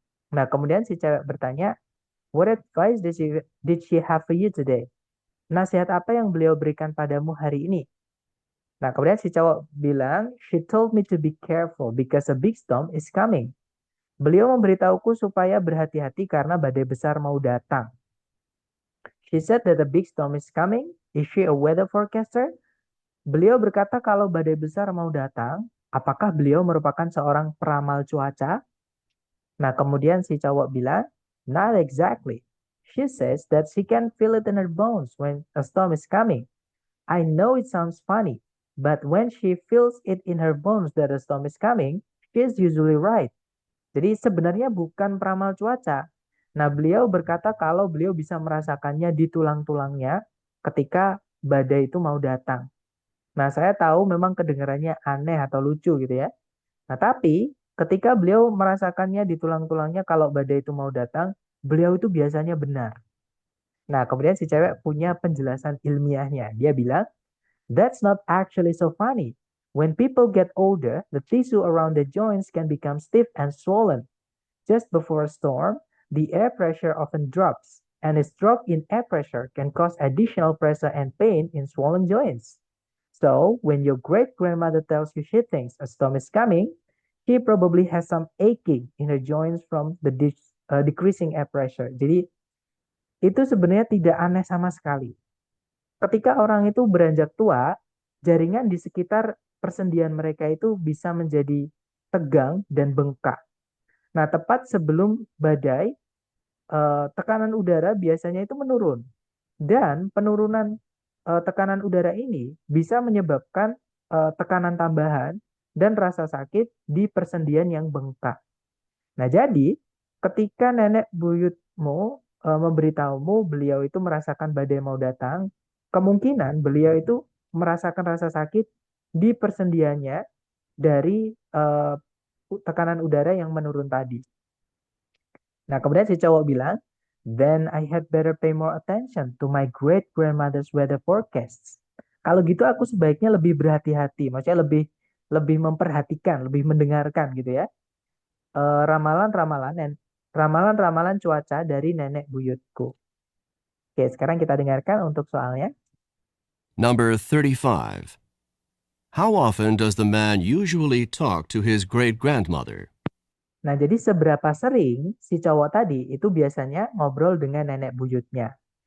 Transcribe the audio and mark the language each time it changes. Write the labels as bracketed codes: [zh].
[id] Nah, kemudian si cewek bertanya, [en] What advice did she have for you today? [id] Nasihat apa yang beliau berikan padamu hari ini? Nah, kemudian si cowok bilang, [en] She told me to be careful because a big storm is coming. [id] Beliau memberitahuku supaya berhati-hati karena badai besar mau datang. [en] She said that a big storm is coming. Is she a weather forecaster? [id] Beliau berkata kalau badai besar mau datang, apakah beliau merupakan seorang peramal cuaca? Nah, kemudian si cowok bilang, [en] Not exactly. She says that she can feel it in her bones when a storm is coming. I know it sounds funny, but when she feels it in her bones that a storm is coming, she is usually right. [id] Jadi sebenarnya bukan peramal cuaca. Nah, beliau berkata kalau beliau bisa merasakannya di tulang-tulangnya ketika badai itu mau datang. Nah, saya tahu memang kedengarannya aneh atau lucu gitu ya. Nah, tapi ketika beliau merasakannya di tulang-tulangnya kalau badai itu mau datang, beliau itu biasanya benar. Nah, kemudian si cewek punya penjelasan ilmiahnya. Dia bilang, [en] That's not actually so funny. When people get older, the tissue around the joints can become stiff and swollen. Just before a storm, the air pressure often drops, and this drop in air pressure can cause additional pressure and pain in swollen joints. So, when your great-grandmother tells you she thinks a storm is coming, she probably has some aching in her joints from the decreasing air pressure. [id] Jadi, itu sebenarnya tidak aneh sama sekali. Ketika orang itu beranjak tua, jaringan di sekitar persendian mereka itu bisa menjadi tegang dan bengkak. Nah, tepat sebelum badai, tekanan udara biasanya itu menurun. Dan penurunan tekanan udara ini bisa menyebabkan tekanan tambahan dan rasa sakit di persendian yang bengkak. Nah, jadi ketika nenek buyutmu memberitahumu beliau itu merasakan badai mau datang, kemungkinan beliau itu merasakan rasa sakit di persendiannya dari tekanan udara yang menurun tadi. Nah, kemudian si cowok bilang, [en] Then I had better pay more attention to my great grandmother's weather forecasts. [id] Kalau gitu aku sebaiknya lebih berhati-hati, maksudnya lebih memperhatikan, lebih mendengarkan gitu ya. Ramalan-ramalan cuaca dari nenek buyutku. Oke, sekarang kita dengarkan untuk soalnya. [en] Number 35. How often does the man usually talk to his great-grandmother? [id] Nah, jadi seberapa sering si cowok tadi itu biasanya ngobrol dengan nenek buyutnya.